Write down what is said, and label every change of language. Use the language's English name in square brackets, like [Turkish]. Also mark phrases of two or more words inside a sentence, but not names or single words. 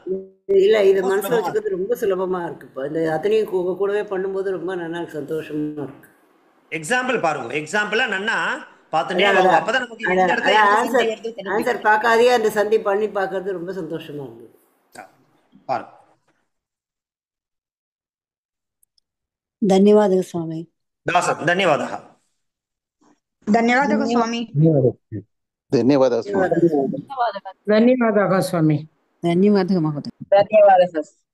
[Tamil] இல்ல, இதை மனசுல வச்சுக்கிறது ரொம்ப சுலபமா இருக்குப்பா. இந்த அத்தனையும் கூடவே பண்ணும்போது ரொம்ப நல்லா சந்தோஷமா இருக்கு. எக்ஸாம்பிள் பாருங்க, எக்ஸாம்பிளா நன்னா ஆன்சர் பார்க்காதே அந்த சந்தி பண்ணி பார்க்கறது ரொம்ப சந்தோஷமா இருந்தது. பாருங்க. [Kannada] ಧನ್ಯವಾದಗಳು ಸ್ವಾಮಿ. [Sanskrit] ದಾಸನ್ ಧನ್ಯವಾದः. [Kannada] ಧನ್ಯವಾದಗಳು ಸ್ವಾಮಿ. ಧನ್ಯವಾದ ಸ್ವಾಮಿ. ಧನ್ಯವಾದಗಳು ಸ್ವಾಮಿ. ಧನ್ಯವಾದಗಳು ಮಹೋದಯ. ಧನ್ಯವಾದ ಸರ್.